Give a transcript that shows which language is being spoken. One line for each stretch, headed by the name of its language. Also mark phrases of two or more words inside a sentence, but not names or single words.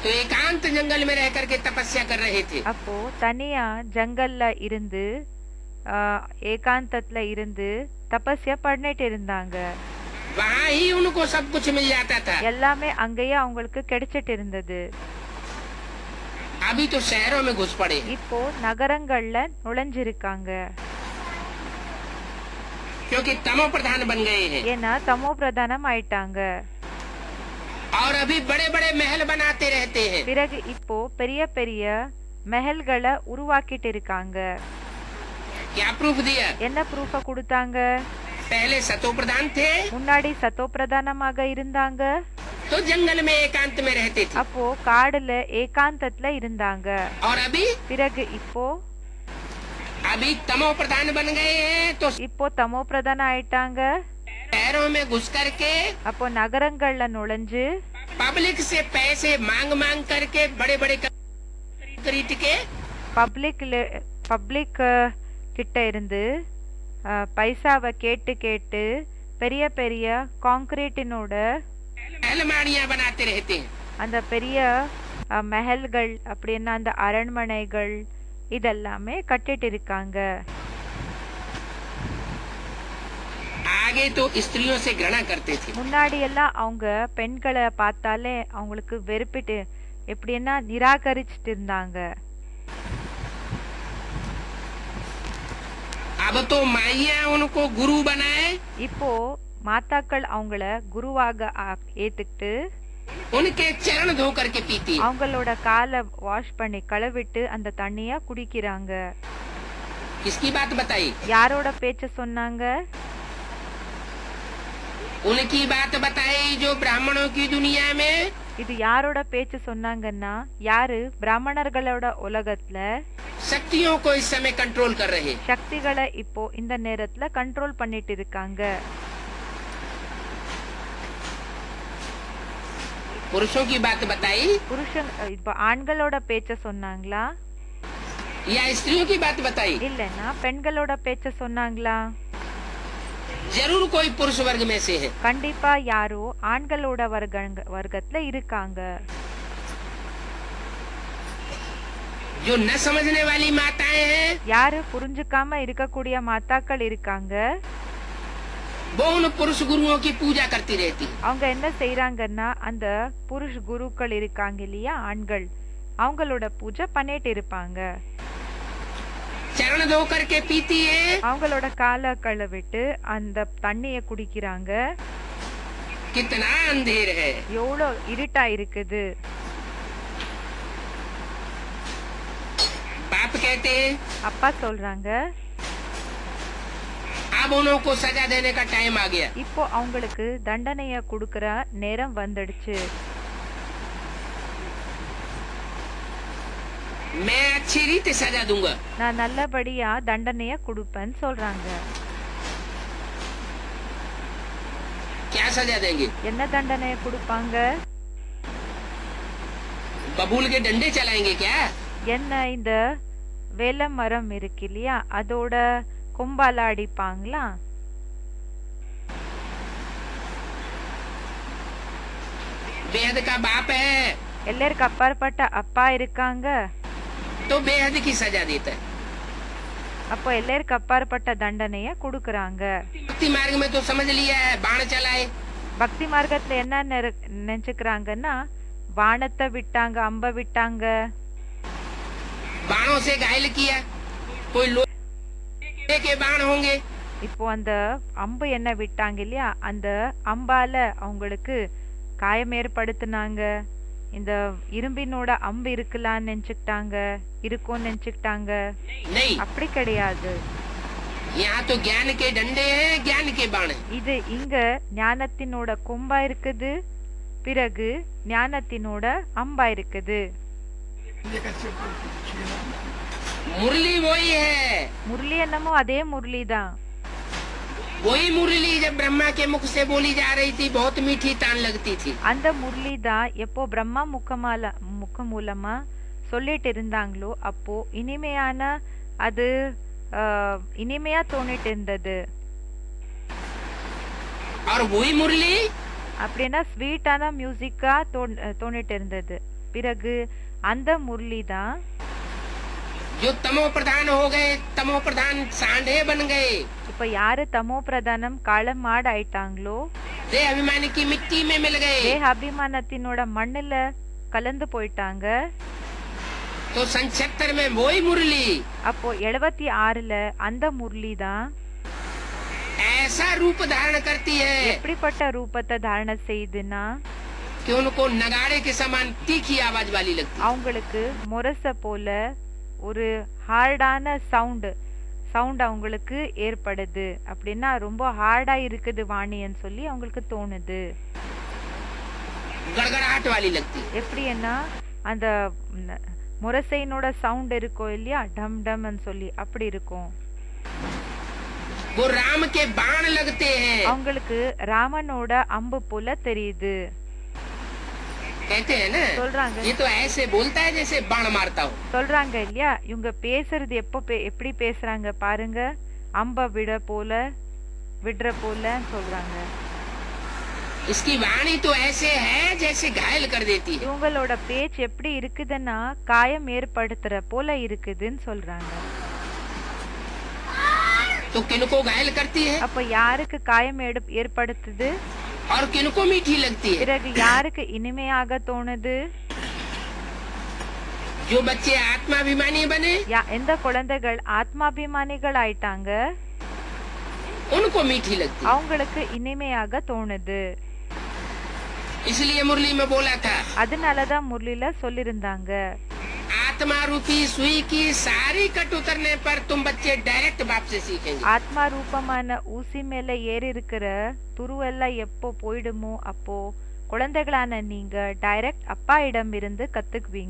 Hindi: तो एकांत जंगल में रह करके तपस्या कर रहे थे।
Tamil: அப்போ தனியா ஜங்கல்ல இருந்து ஏகாந்தத்துல இருந்து தபஸ்யா பண்ணிட்டு இருந்தாங்க.
Hindi: वहाँ ही उनको सब कुछ मिल जाता था।
Tamil: எல்லாமே அங்கேயே அவங்களுக்கு கிடைச்சிட்டு இருந்தது.
Hindi: अभी तो शहरों में घुस पड़े।
Tamil: இப்போ நகரங்கள்ல நுழைஞ்சிருக்காங்க.
Hindi: क्योंकि तमो प्रधान बन गए हैं।
Tamil: ஏன்னா தமோ பிரதானம் ஆயிட்டாங்க.
Hindi: और अभी बड़े बड़े महल बनाते रहते हैं।
Tamil: பிறகு இப்போ பெரிய பெரிய மஹல்களை உருவாக்கிட்டு இருக்காங்க.
Hindi: क्या प्रूफ दिया?
Tamil: என்ன ப்ரூஃப கொடுத்தாங்க?
Hindi: पहले सतो प्रधान थे,
Tamil: முன்னாடி சத்தோ பிரதானமாக இருந்தாங்க.
Hindi: तो जंगल में एकांत में रहते थे।
Tamil: அப்போ காடுல ஏகாந்தத்துல இருந்தாங்க.
Hindi: और अभी
Tamil: பிறகு இப்போ
Hindi: तमो प्रधान बन गए हैं, तो
Tamil: இப்போ தமோ பிரதானம் ஆயிட்டாங்க.
Hindi: शहरों में घुस करके
Tamil: அப்போ நகரங்கள்ல நுழைஞ்சு
Hindi: पब्लिक से पैसे मांग मांग करके बड़े बड़े खरीद के
Tamil: பப்ளிக் கிட்ட இருந்து பைசாவை கேட்டு கேட்டு பெரிய பெரிய கான்கிரீட்டினோட
Hindi: अलमारियां बनाते रहते हैं।
Tamil: அந்த பெரிய மஹல்கள் அப்படின்னா அந்த அரண்மனைகள் இதெல்லாமே கட்டிட்டு இருக்காங்க.
Hindi: आगे तो स्त्रियों से घृणा करते थे।
Tamil: முன்னாடி எல்லாம் அவங்க பெண்களை பார்த்தாலே அவங்களுக்கு வெறுப்பிட்டு எப்படின்னா நிராகரிச்சுட்டு இருந்தாங்க.
Hindi: अब तो माइया उनको गुरु बनाए,
Tamil: இப்போ மாதாக்கள் அவங்கள குருவாக ஏத்துக்கிட்டு
Hindi: उनके चरण धो करके पीती है।
Tamil: அவங்களோட காலை வாஷ் பண்ணி கழுவிட்டு அந்த தண்ணிய குடிக்கிறாங்க.
Hindi: किसकी बात बताई?
Tamil: யாரோட பேச்ச சொன்னாங்க?
Hindi: उनकी बात बताई जो ब्राह्मणों की दुनिया में
Tamil: இது யாரோட பேச்சு சொன்னாங்கன்னா யாரு பிராமணர்களோட உலகத்துல
Hindi: शक्तियों को इस समय कंट्रोल कर रहे।
Tamil: சக்திகளை இப்போ இந்த நேரத்துல கண்ட்ரோல் பண்ணிட்டு இருக்காங்க.
Hindi: पुरुषों की बात बताई
Tamil: புருஷன் இப்ப ஆண்களோட பேச்ச சொன்னாங்களா
Hindi: या स्त्रियों की बात बताई?
Tamil: இல்லனா பெண்களோட பேச்ச சொன்னாங்களா?
Hindi: जरूर कोई पुरुष वर्ग में से है।
Tamil: கண்டிப்பா யாரோ ஆண்களோட வர்க்கத்துல இருக்காங்க.
Hindi: जो न समझने वाली माताएं हैं,
Tamil: யாரு புரிஞ்சுக்காம இருக்கக்கூடிய மாதாக்கள் இருக்காங்க.
Hindi: वो उन पुरुष गुरुओं की पूजा करती रहती।
Tamil: அவங்க என்ன செய்யறாங்கன்னா அந்த புருஷ குருக்கள் இருக்காங்க இல்லையா ஆண்கள் அவங்களோட பூஜை பண்ணிட்டு இருப்பாங்க.
Hindi: चरण धो करके पीती है,
Tamil: அவங்களோட காலை கழுவிட்டு அந்த தண்ணிய குடிக்கிறாங்க.
Hindi: कितना अंधेर है।
Tamil: எவ்வளோ இருட்டா இருக்குது.
Hindi: बाप कहते हैं
Tamil: அப்பா சொல்றாங்க
Hindi: अब उनको सजा देने का टाइम आ गया।
Tamil: இப்போ அவங்களுக்கு தண்டனைய கொடுக்கற நேரம் வந்துடுச்சு.
Hindi: मैं अच्छी रीति सजा दूंगा।
Tamil: நான் நல்லபடியா தண்டனைய கொடுப்பேன்னு சொல்றாங்க.
Hindi: क्या सजा देंगे?
Tamil: என்ன தண்டனைய கொடுப்பாங்க?
Hindi: बबूल के डंडे चलाएंगे क्या?
Tamil: என்ன இந்த வேல மரம் இருக்கு இல்லையா அதோட கொம்பால அடிப்பாங்களா?
Hindi: बेहद का बाप है
Tamil: எல்லாருக்கு அப்பாற்பட்ட அப்பா இருக்காங்க.
Hindi: तो बेहद की सजा देता है।
Tamil: அப்போ எல்லாருக்கு அப்பாற்பட்ட தண்டனைய கொடுக்கறாங்க.
Hindi: भक्ति मार्ग में तो समझ लिया है बाण चलाए।
Tamil: பக்தி மார்க்கத்துல என்ன நினைச்சுக்கிறாங்கன்னா வானத்தை விட்டாங்க அம்ப விட்டாங்க.
Hindi: बाणों से घायल किया, कोई लोहे के बाण होंगे।
Tamil: இப்போ அந்த அம்பு என்ன விட்டாங்க இல்லையா அந்த அம்பால அவங்களுக்கு காயம் ஏற்படுத்தினாங்க. இந்த இரும்பினோட அம்பு இருக்கலாம்னு நினைச்சுக்கிட்டாங்க இருக்கும்னு நினைச்சுக்கிட்டாங்க.
Hindi: नहीं,
Tamil: அப்படி கிடையாது.
Hindi: यहाँ तो ज्ञान के डंडे हैं, ज्ञान के बाण हैं।
Tamil: இது இங்க ஞானத்தினோட கொம்பா இருக்குது பிறகு ஞானத்தினோட அம்பா இருக்குது.
Hindi: मुरली वही है,
Tamil: முரளி என்னமோ அதே முரளி தான்.
Hindi: वही मुरली जब ब्रह्मा के मुख से बोली जा रही थी बहुत मीठी तान लगती थी।
Tamil: அந்த முரளி தான் எப்போ பிரம்மா முக மூலமா சொல்லிட்டு இருந்தாங்களோ அப்போ இனிமையான அது இனிமையா தோணிட்டு இருந்தது.
Hindi: और वही मुरली
Tamil: அப்படின்னா
English: sweet music
Tamil: தோணிட்டு இருந்தது. பிறகு அந்த முரளி தான்
Hindi: जो तमो प्रधान हो गए, तमो प्रधान सांडे बन गए,
Tamil: இப்ப யாரு தமோ பிரதானம் காலம் மாடு ஆயிட்டாங்களோ
Hindi: देह अभिमानी की मिट्टी में मिल गए,
Tamil: தேக அபிமானத்தினோட மண்ணுல கலந்து போயிட்டாங்க.
Hindi: तो 76 में वही मुरली
Tamil: அப்போ 76ல அந்த முரளி தான்
Hindi: ऐसा रूप धारण करती है
Tamil: எப்படிப்பட்ட ரூபத்தை தாரண செய்துன்னா
Hindi: कि उनको नगाड़े के समान तीखी आवाज वाली लगती है।
Tamil: அவங்களுக்கு முரச போல ஒரு
English: hard sound
Tamil: அவங்களுக்கு ஏற்படுது. அப்படின்னா ரொம்ப ஹார்டா இருக்குது வாணின்னு சொல்லி அவங்களுக்கு தோணுது.
Hindi: गड़गड़ाहट वाली लगती है।
Tamil: எப்படின்னா அந்த முரசையினோட சவுண்ட் இருக்கும் இல்லையா, டம் டம்னு சொல்லி அப்படி இருக்கும்.
Hindi: वो राम के बाण लगते हैं,
Tamil: அவங்களுக்கு ராமனோட அம்பு போல தெரியுது.
Hindi: कहते हैं ना,
Tamil: சொல்றாங்க
Hindi: ये तो ऐसे बोलता है जैसे बाण मारता हो।
Tamil: சொல்றாங்க இல்லையா, இவங்க பேசுறது எப்படி பேசுறாங்க பாருங்க, அம்ப விடுற போல சொல்றாங்க.
Hindi: इसकी वाणी तो ऐसे है जैसे घायल कर देती है।
Tamil: இவங்களோட பேச்சு எப்படி இருக்குதுன்னா காயம் ஏற்படுத்துற போல இருக்குதுன்னு சொல்றாங்க.
Hindi: तो किनको घायल करती है
Tamil: அப்ப யாருக்கு காயம் ஏற்படுத்துது,
Hindi: और किनको मीठी लगती है?
Tamil: பிறகு யாருக்கு இனிமையாக தோணுது?
Hindi: जो बच्चे आत्माभिमानी बने
Tamil: எந்த குழந்தைகள் ஆத்மாபிமானிகள் ஆயிட்டாங்க
Hindi: उनको मीठी लगती है।
Tamil: அவங்களுக்கு இனிமையாக தோணுது.
Hindi: इसलिए मुरली में बोला था,
Tamil: அதனாலதான் முரளில சொல்லிருந்தாங்க,
Hindi: आत्मा रूपी सुई की सारी कट उतरने पर तुम बच्चे डायरेक्ट बाप से सीखेंगे।
Tamil: ஆத்மா ரூபமான ஊசி மேல ஏறி இருக்கிற துருவெல்லாம் எப்போ போயிடுமோ அப்போ குழந்தைகளான நீங்க டைரக்ட் அப்பா இடம் இருந்து கத்துக்குவீங்க.